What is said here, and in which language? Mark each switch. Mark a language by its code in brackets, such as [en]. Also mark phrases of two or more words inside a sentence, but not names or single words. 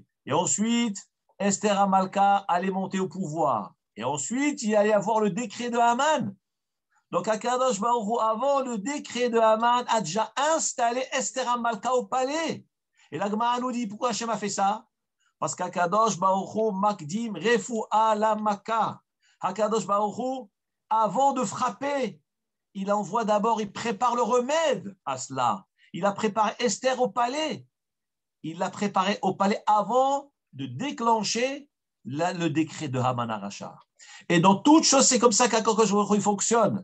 [fr] Et ensuite, Esther Amalka allait monter au pouvoir. Et ensuite, il allait avoir le décret de Haman. Donc, [he] הקדוש ברוך הוא, [fr] avant le décret de Haman, a déjà installé Esther Amalka au palais. Et la Gemara nous dit, pourquoi Hachem a fait ça? Parce qu' [he] הקדוש ברוך הוא מקדים רפואה למכה. הקדוש ברוך הוא, [fr] avant de frapper, il envoie d'abord, il prépare le remède à cela. Il a préparé Esther au palais. Il l'a préparé au palais avant de déclencher le décret de Haman Aracha. Et dans toute chose, c'est comme ça qu' [he] הקדוש ברוך הוא [fr] fonctionne.